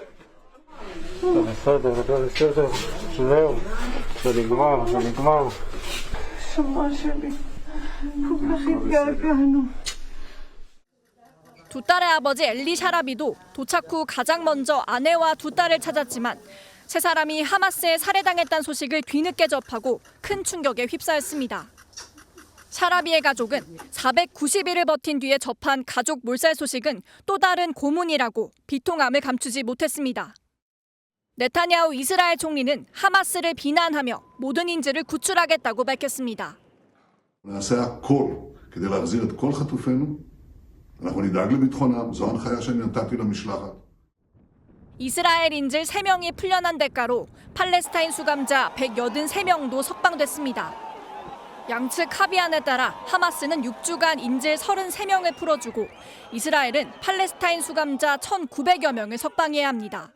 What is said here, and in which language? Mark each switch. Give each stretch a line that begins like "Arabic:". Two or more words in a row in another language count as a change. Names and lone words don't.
Korean: 두 딸의 아버지 엘리 샤라비도 도착 후 가장 먼저 아내와 두 딸을 찾았지만 세 사람이 하마스에 살해당했다는 소식을 뒤늦게 접하고 큰 충격에 휩싸였습니다. 샤라비의 가족은 490일을 버틴 뒤에 접한 가족 몰살 소식은 또 다른 고문이라고 비통함을 감추지 못했습니다. 네타냐후 이스라엘 총리는 하마스를 비난하며 모든 인질을 구출하겠다고 밝혔습니다.
Hebrew: נעשה הכל כדי להחזיר את כל חטופינו. אנחנו נדאג לביטחונם. זו ההנחיה שאני נתתי למשלחת.
Korean: 이스라엘 인질 3명이 풀려난 대가로 팔레스타인 수감자 183명도 석방됐습니다. 양측 합의안에 따라 하마스는 6주간 인질 33명을 풀어주고 이스라엘은 팔레스타인 수감자 1,900여 명을 석방해야 합니다.